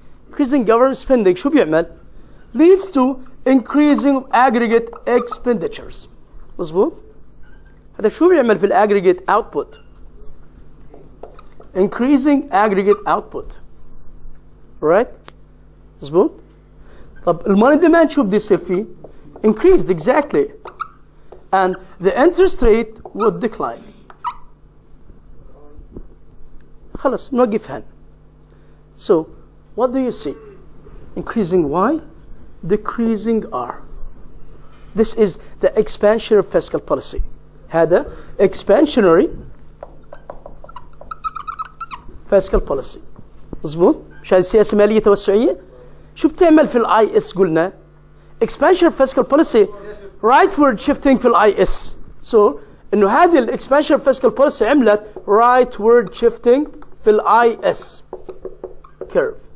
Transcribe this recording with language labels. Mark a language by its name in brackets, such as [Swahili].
[English] Increasing government spending [Arabic] شو بيعمل؟ [English] leads to increasing aggregate expenditures. [Arabic] مظبوط؟ هذا شو بيعمل في aggregate output؟ [English] increasing aggregate output. Right? [Arabic] مظبوط؟ طب الموني ديماند شو بده يصير فيه؟ [English] increased exactly. And the interest rate would decline. [Arabic] خلص نوقف هنا. [English] So what do you see? Increasing Y, decreasing R. This is the expansionary fiscal policy. [Arabic] هذا [English] expansionary fiscal policy. [Arabic] مظبوط؟ مش هذه سياسة مالية توسعية؟ شو بتعمل في الاي اس قلنا؟ [English] expansionary fiscal policy rightward shifting [Arabic] في الاي اس. So انه هذه الاكسبانشن fiscal policy عملت rightward shifting في الاي اس curve.